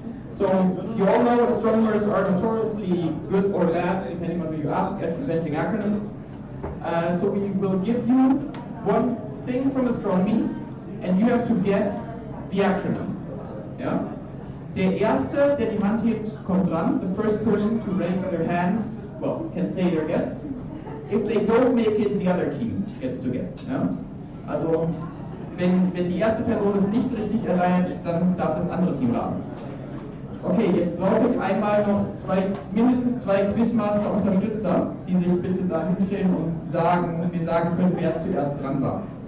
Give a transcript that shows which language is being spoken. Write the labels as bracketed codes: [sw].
[en] So, you all know astronomers are notoriously good or bad, depending on who you ask, at inventing acronyms. So we will give you one thing from astronomy, and you have to guess the acronym. Yeah? [de] Der Erste, der die Hand hebt, kommt dran. [en] The first person to raise their hand, well, can say their guess. If they don't make it, the other team gets to guess. [de] Ja? Also, wenn die erste Person es nicht richtig erreicht, dann darf das andere Team raten. Okay, jetzt brauche ich einmal noch mindestens 2 Quizmaster-Unterstützer, die sich bitte da hinstellen und mir sagen können, wer zuerst dran war.